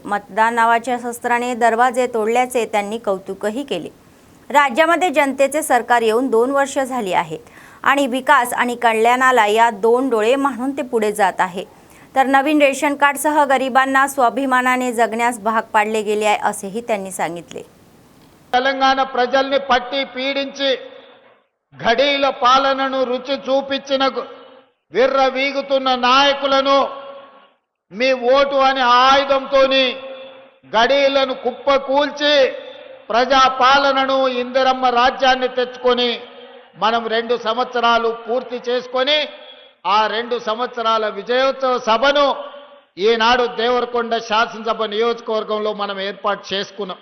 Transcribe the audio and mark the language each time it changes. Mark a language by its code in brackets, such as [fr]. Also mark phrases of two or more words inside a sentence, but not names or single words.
[mr] मतदान नावाच्या शस्त्राने दरवाजे तोडल्याचे त्यांनी कौतुकही केले। राज्यामध्ये जनतेचे सरकार येऊन 2 वर्ष झाली आहेत आणि विकास आणि कल्याणाला या 2 डोळे म्हणून ते पुढे जात आहे। तर नवीन रेशन कार्डसह गरिबांना स्वाभिमानाने जगण्यास भाग पाडले गेले आहे असेही त्यांनी सांगितले। [te] తెలంగాణ ప్రజల్ని పట్టి పీడించి ఘడీల పాలనను రుచి చూపించిన విర్రవీగుతున్న నాయకులను మీ ఓటు అనే ఆయుధంతోని గడీలను కుప్పకూల్చి ప్రజా పాలనను ఇందిరమ్మ రాజ్యాన్ని తెచ్చుకొని మనం 2 సంవత్సరాలు పూర్తి చేసుకొని ఆ 2 సంవత్సరాల విజయోత్సవ సభను ఈనాడు దేవరకొండ శాసనసభ నియోజకవర్గంలో మనం ఏర్పాటు చేసుకున్నాం।